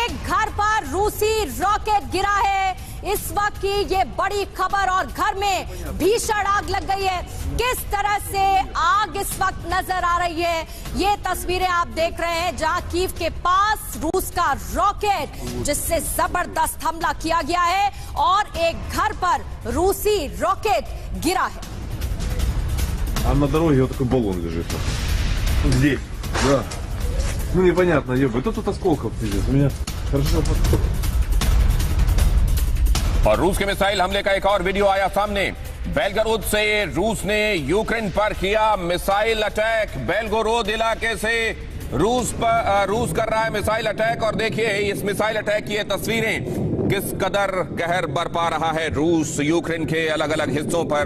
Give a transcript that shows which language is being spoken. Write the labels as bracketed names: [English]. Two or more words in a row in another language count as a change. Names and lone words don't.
[Hindi] एक घर पर रूसी रॉकेट गिरा है इस वक्त की ये बड़ी खबर, और घर में भीषण आग लग गई है। किस तरह से आग इस वक्त नजर आ रही है, ये तस्वीरें आप देख रहे हैं जहां कीव के पास रूस का रॉकेट जिससे जबरदस्त हमला किया गया है और एक घर पर रूसी रॉकेट गिरा है। [Russian] А на дороге вот такой баллон лежит. Здесь? Да. Ну непонятно, ебать. Тут осколков пиздец. У меня хорошо. [Hindi] और रूस के मिसाइल हमले का एक और वीडियो आया सामने। बेलगोरोद से रूस ने यूक्रेन पर किया [English] missile attack. [Hindi] बेलगोरोद इलाके से रूस कर रहा है [English] missile attack, [Hindi] और देखिए इस [English] missile attack [Hindi] की ये तस्वीरें किस कदर कहर बरपा रहा है रूस यूक्रेन के अलग अलग हिस्सों पर।